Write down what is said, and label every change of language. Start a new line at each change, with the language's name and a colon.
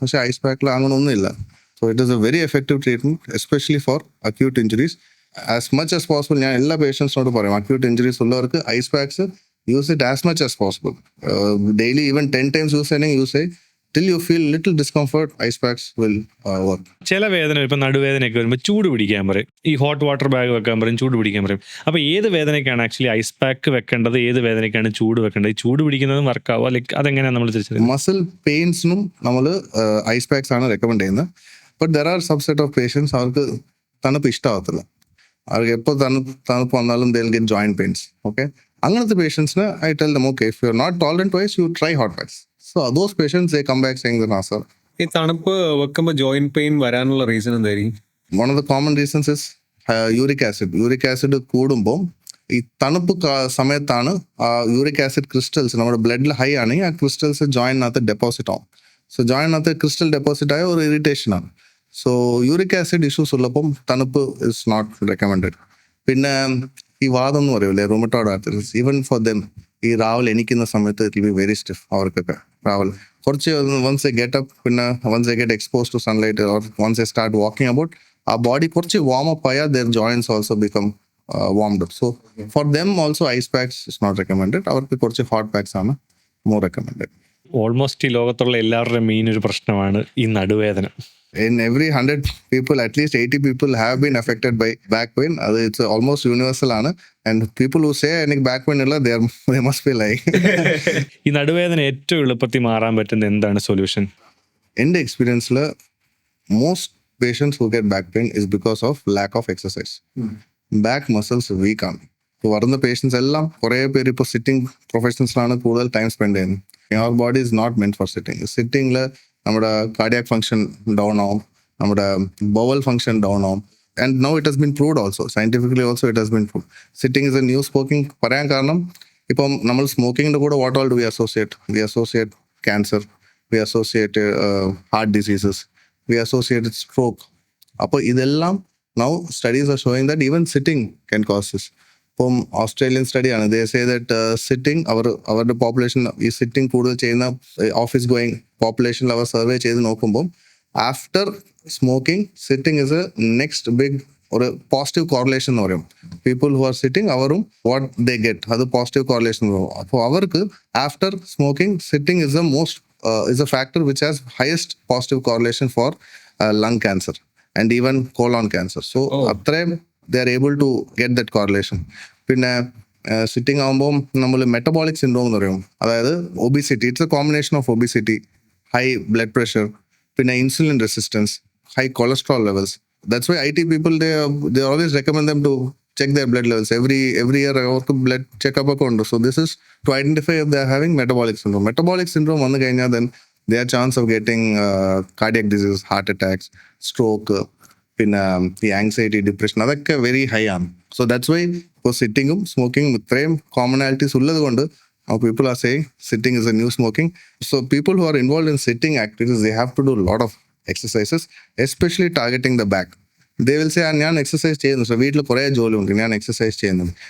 Malayalam: പക്ഷേ ഐസ് പാക്കിൽ അങ്ങനെ ഒന്നുമില്ല.
English: So it is a very effective treatment, especially for acute injuries. As much as possible
Malayalam: ഞാൻ എല്ലാ പേഷ്യൻസിനോട് പറയും,
English: acute injuries
Malayalam: ഉള്ളവർക്ക്
English: Ice packs use it as much as possible.
Malayalam: Daily
English: even 10 times
Malayalam: use ചെയ്യണമെങ്കിൽ use ചെയ്യും.
English: Till you feel little discomfort, ice packs will work.
Malayalam: ചില വേദന, ഇപ്പം നടുവേദനയൊക്കെ വരുമ്പോൾ ചൂട് പിടിക്കാൻ പറയും, ഈ ഹോട്ട് വാട്ടർ ബാഗ് വെക്കാൻ പറയും, ചൂട് പിടിക്കാൻ പറയും. അപ്പോൾ ഏത് വേദനയ്ക്കാണ് ആക്ച്വലി ഐസ് പാക്ക് വെക്കേണ്ടത്, ഏത് വേദനയ്ക്കാണ് ചൂട് വെക്കേണ്ടത്? ഈ ചൂട് പിടിക്കുന്നതും വർക്കാവുക, ലൈക്ക് അതെങ്ങനെയാണ് നമ്മൾ തിരിച്ചറിയുന്നത്? മസിൽ പെയിൻസിനും നമ്മൾ ഐസ് പാക്സ് ആണ് റെക്കമെൻഡ് ചെയ്യുന്നത്.
English: but there are subset of patients,
Malayalam: അവർക്ക് തണുപ്പ് ഇഷ്ടമാകത്തില്ല. അവർക്ക് എപ്പോൾ തണുപ്പ് വന്നാലും
English: They will get joint pains. Okay,
Malayalam: അങ്ങനത്തെ പേഷ്യൻസിന്
English: I tell them, okay, if you are not tolerant to ice, you try hot packs. So those patients, they come back saying that, sir.
Malayalam: ഈ തണുപ്പ് വെക്കുമ്പോൾ ജോയിന്റ് പെയിൻ വരാനുള്ള reason എന്തായിരിക്കും?
English: One of the common reasons is uric acid.
Malayalam: Uric acid കൂടുമ്പോൾ ഈ തണുപ്പ് സമയത്താണ് uric acid crystals നമ്മുടെ ബ്ലഡിൽ ഹൈ ആണെങ്കിൽ ആ ക്രിസ്റ്റൽസ് ജോയിനകത്ത് ഡെപ്പോസിറ്റ് ആവും. സോ ജോയിനകത്ത് ക്രിസ്റ്റൽ ഡെപ്പോസിറ്റ് ആയ ഒരു ഇറിറ്റേഷൻ ആണ്. സോ യൂറിക് ആസിഡ് ഇഷ്യൂസ് ഉള്ളപ്പം തണുപ്പ്
English: Is not recommended.
Malayalam: പിന്നെ ഈ വാദം എന്ന് പറയൂലേ, rheumatoid arthritis,
English: even for them
Malayalam: ഈ രാവിലെ എണീക്കുന്ന സമയത്ത്
English: It will be very stiff.
Malayalam: അവർക്കൊക്കെ രാവിലെ കുറച്ച്
English: once a get up, പിന്നെ once a get expose to sunlight or once a start walking about,
Malayalam: ആ ബോഡി കുറച്ച് വാം അപ്പ് ആയാൽ
English: Their joints also become warmed up. So for them also ice packs is not recommended.
Malayalam: അവർക്ക് കുറച്ച് hot pax ആണ് more recommended. Almost ഈ ലോകത്തുള്ള എല്ലാവരുടെയും main ഒരു പ്രശ്നമാണ് ഈ നടുവേദന.
English: In every 100 people, at least 80 people have been affected by back pain. It's almost universal ആണ്. And people who say
Malayalam: എനിക്ക് back pain ഇല്ല,
English: they must be lying.
Malayalam: ഈ നടുവേദന ഏറ്റവും എളുപ്പത്തിൽ മാറാൻ പറ്റുന്ന എന്താണ് സൊല്യൂഷൻ? എൻ്റെ എക്സ്പീരിയൻസിൽ
English: most patients who get back pain is because of lack of exercise. Back muscles weak ആണ്.
Malayalam: ഇപ്പോൾ വരുന്ന പേഷ്യൻസ് എല്ലാം കുറേ പേര് ഇപ്പോൾ സിറ്റിംഗ് പ്രൊഫഷൻസിലാണ് കൂടുതൽ ടൈം സ്പെൻഡ് ചെയ്യുന്നത്.
English: Our body is not meant for sitting.
Malayalam: സിറ്റിംഗിൽ നമ്മുടെ കാർഡിയാക് ഫംഗ്ഷൻ ഡൗൺ ആവും, നമ്മുടെ ബവൽ ഫംഗ്ഷൻ ഡൗൺ ആവും.
English: And now it has been proved also, scientifically also it has been proved. Sitting is a new smoking
Malayalam: പറയാൻ കാരണം ഇപ്പം നമ്മൾ സ്മോക്കിങ്ങിൻ്റെ കൂടെ
English: What all do we associate cancer, we associate heart diseases, we associate stroke.
Malayalam: അപ്പോൾ ഇതെല്ലാം
English: Now studies are showing that even sitting can cause this.
Malayalam: ഇപ്പം Australian സ്റ്റഡിയാണ്,
English: they say that sitting
Malayalam: അവരുടെ population ഈ സിറ്റിംഗ് കൂടുതൽ ചെയ്യുന്ന ഓഫീസ് ഗോയിങ് പോപ്പുലേഷനിൽ അവർ survey ചെയ്ത് നോക്കുമ്പോൾ after smoking sitting is A next big ഒരു പോസിറ്റീവ് കോറിലേഷൻ എന്ന് പറയും.
English: people who are sitting അവരും what they get
Malayalam: അത് പോസിറ്റീവ് കോറിലേഷൻ എന്ന് പറയും. അപ്പോൾ അവർക്ക്
English: After smoking sitting is a factor which has highest positive correlation for lung cancer and even colon cancer.
Malayalam: So അത്രയും
English: they are able to get that correlation.
Malayalam: പിന്നെ sitting ആകുമ്പോൾ നമ്മൾ metabolic syndrome എന്ന് പറയും, അതായത് obesity.
English: It's a combination of obesity, high blood pressure, പിന്നെ insulin resistance, high cholesterol levels. That's why IT people they always recommend them to check their blood levels every year.
Malayalam: അവർക്ക് blood checkup ഒക്കെ ഉണ്ട്.
English: So this is to identify if they are having metabolic syndrome. Metabolic syndrome
Malayalam: വന്നു കഴിഞ്ഞാൽ
English: then their chance of getting cardiac disease, heart attacks, stroke,
Malayalam: പിന്നെ ഈ anxiety, depression അതൊക്കെ very high ആണ്.
English: so that's why
Malayalam: ഇപ്പോൾ സിറ്റിങ്ങും സ്മോക്കിങ്ങും ഇത്രയും കോമണാലിറ്റീസ് ഉള്ളത് കൊണ്ട്
English: People are saying sitting is a new smoking. So people who are involve in sitting activities they have to do lot of exercises, especially targeting the back. They will say
Malayalam: ഞാൻ exercise ചെയ്യുന്നു, so വീട്ടിൽ കുറേ ജോലി ഉണ്ട്, ഞാൻ exercise ചെയ്യുന്നുണ്ട്.